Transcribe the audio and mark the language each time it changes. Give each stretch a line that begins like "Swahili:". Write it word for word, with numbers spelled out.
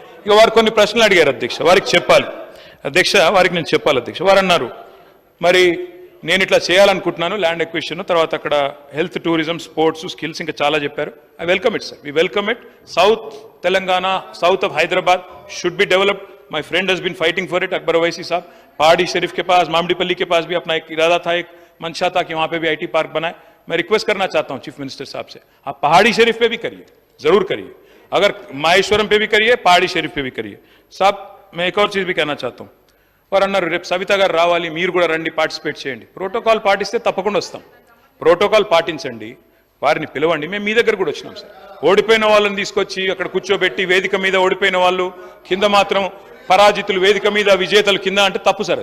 Telugu: ఇక వారు కొన్ని ప్రశ్నలు అడిగారు అధ్యక్ష, వారికి చెప్పాలి అధ్యక్ష, వారికి నేను చెప్పాలి అధ్యక్ష. వారు అన్నారు, మరి నేను ఇట్లా చేయాలనుకుంటున్నాను, ల్యాండ్ ఎక్విజిషన్, తర్వాత అక్కడ హెల్త్, టూరిజం, స్పోర్ట్స్, స్కిల్స్, ఇంకా చాలా చెప్పారు.
English: I welcome it sir, we welcome it. South Telangana, south of Hyderabad should be developed. My friend he's been fighting for it,
Hindi: Akbar Owaisi साहब, पहाड़ी शरीफ के पास, मामडीपल्ली के पास भी अपना एक इरादा था, एक मंशा था कि वहां पे भी आईटी पार्क बनाए. मैं रिक्वेस्ट करना चाहता हूं चीफ मिनिस्टर साहब से, आप पहाड़ी शरीफ पे भी करिए, जरूर करिए, अगर माहेश्वरम पे भी करिए, पहाड़ी शरीफ पे भी करिए. साहब मैं एक और चीज भी कहना चाहता हूं.
Telugu: వారు అన్నారు, రేపు సవిత గారు రావాలి, మీరు కూడా రండి, పార్టిసిపేట్ చేయండి, ప్రోటోకాల్ పాటిస్తే తప్పకుండా వస్తాం, ప్రోటోకాల్ పాటించండి, వారిని పిలవండి. మేము మీ దగ్గర కూడా వచ్చినాం సార్, ఓడిపోయిన వాళ్ళని తీసుకొచ్చి అక్కడ కూర్చోబెట్టి వేదిక మీద ఓడిపోయిన వాళ్ళు, కింద మాత్రం పరాజితులు వేదిక మీద, విజేతలు కింద అంటే తప్పు సార్.